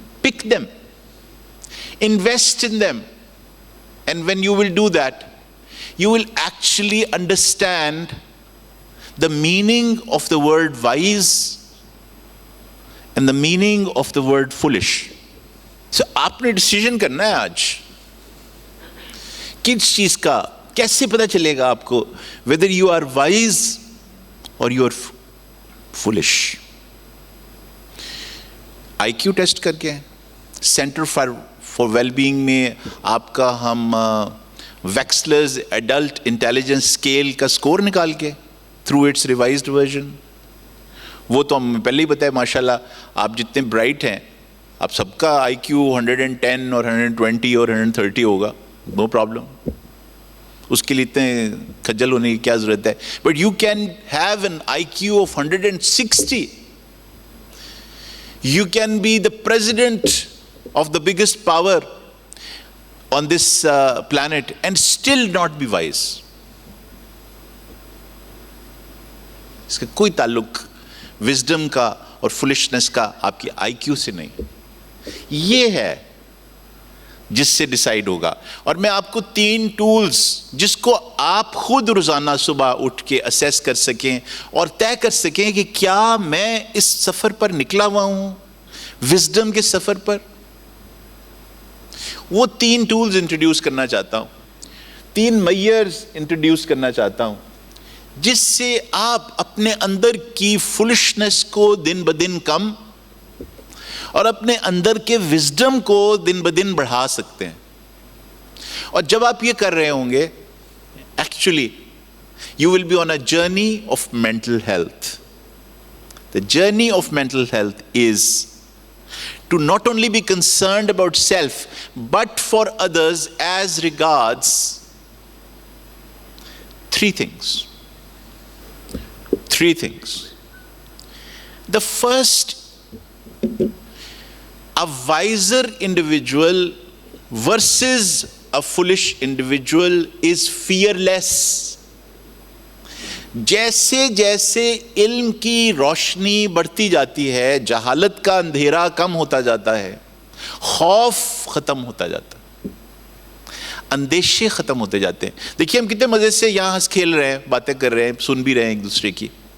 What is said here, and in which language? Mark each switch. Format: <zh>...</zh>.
<en>Pick them, invest in them. And when you will do that, you will actually understand the meaning of the word wise and the meaning of the word foolish.</en> <hi>So आपने decision करना है आज, किस चीज का कैसे पता चलेगा आपको,</hi> <en>whether you are wise or you are foolish.</en> <hi>IQ test करके सेंटर फॉर वेलबीइंग में आपका हम वैक्सलर्स एडल्ट इंटेलिजेंस स्केल का स्कोर निकाल के</hi> <en>through its revised version,</en> <hi>वो तो हमें पहले ही पता है माशाल्लाह, आप जितने ब्राइट हैं आप सबका IQ 110 और 120 और 130 होगा, नो प्रॉब्लम, उसके लिए इतने खज्जल होने की क्या ज़रूरत है.</hi> <en>But you can have an IQ of 160, you can be the president of the biggest power on this planet and still not be wise.</en> <hi>इसका कोई ताल्लुक विजडम का और फुलिशनेस का आपकी IQ से नहीं, ये है जिससे डिसाइड होगा. और मैं आपको 3 टूल्स जिसको आप खुद रोजाना सुबह उठ के असेस कर सकें और तय कर सकें कि क्या मैं इस सफर पर निकला हुआ हूं, विजडम के सफर पर, वो 3 टूल्स इंट्रोड्यूस करना चाहता हूं, 3 मेयर्स इंट्रोड्यूस करना चाहता हूं, जिससे आप अपने अंदर की फुलिशनेस को दिन ब दिन कम और अपने अंदर के विजडम को दिन ब दिन बढ़ा सकते हैं. और जब आप ये कर रहे होंगे,</hi> <en>Actually you will be on a journey of mental health. The journey of mental health is to not only be concerned about self, but for others as regards 3 things. 3 things. The first, a wiser individual versus a foolish individual is fearless.</en> <hi>जैसे जैसे इल्म की रोशनी बढ़ती जाती है, जहालत का अंधेरा कम होता जाता है, खौफ खत्म होता जाता है, अंदेशे खत्म होते जाते हैं. देखिए हम कितने मजे से यहाँ हंस खेल रहे हैं, बातें कर रहे हैं, सुन भी रहे हैं एक दूसरे की.</hi>